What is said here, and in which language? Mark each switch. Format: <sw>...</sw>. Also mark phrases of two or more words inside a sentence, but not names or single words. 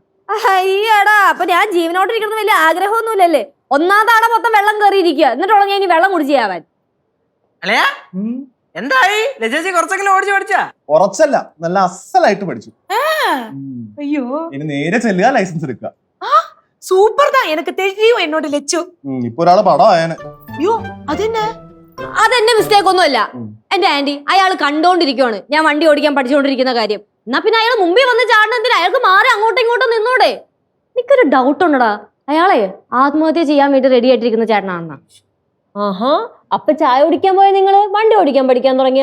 <ml>അയ്യടാ, അപ്പൊ ഞാൻ ജീവനോട്ടിരിക്കുന്നത് വലിയ ആഗ്രഹമൊന്നുമില്ലല്ലേ? ഒന്നാം തവണ മൊത്തം വെള്ളം കയറിയിരിക്കുക, എന്നിട്ടുള്ള ഞാൻ ഇനി വെള്ളം കുടിച്ചാവാൻ. അല്ലയാ എന്തായി? ലജേച്ചി കുറച്ചെങ്കിലും ഓടിച്ചു പഠിച്ചാ? ഉറച്ചല്ല, നല്ല അസലായിട്ട് പഠിച്ചു.</ml> <ta>ஐயோ</ta> <ml>ഇനി നേരെ ചെല്ലുക, ലൈസൻസ് എടുക്കുക.</ml> <ta>சூப்பர் தான், எனக்கு தெரியும் என்னோட லெச்சு.</ta> <ml>ഇപ്പൊ ഒരാള് പടം ആയനെ.</ml> <ta>ஐயோ அது என்ன?</ta> <ml>അതെന്റെ മിസ്റ്റേക്ക് ഒന്നുമല്ല. എന്റെ ആന്റി, അയാൾ കണ്ടോണ്ടിരിക്കുവാണ് ഞാൻ വണ്ടി ഓടിക്കാൻ പഠിച്ചുകൊണ്ടിരിക്കുന്ന കാര്യം. എന്നാ പിന്നെ അയാൾ മുമ്പിൽ വന്ന് ചാടണത്തിന് അയാൾക്ക് മാറി അങ്ങോട്ടും ഇങ്ങോട്ടും നിന്നൂടെ? എനിക്കൊരു ഡൗട്ട് ഉണ്ടടാ, അയാളെ ആത്മഹത്യ ചെയ്യാൻ വേണ്ടി റെഡി ആയിട്ടിരിക്കുന്ന ചേട്ടനാണെന്നാ. ആഹാ, അപ്പൊ ചായ കുടിക്കാൻ പോയ നിങ്ങള് വണ്ടി ഓടിക്കാൻ പഠിക്കാൻ തുടങ്ങിയ?</ml>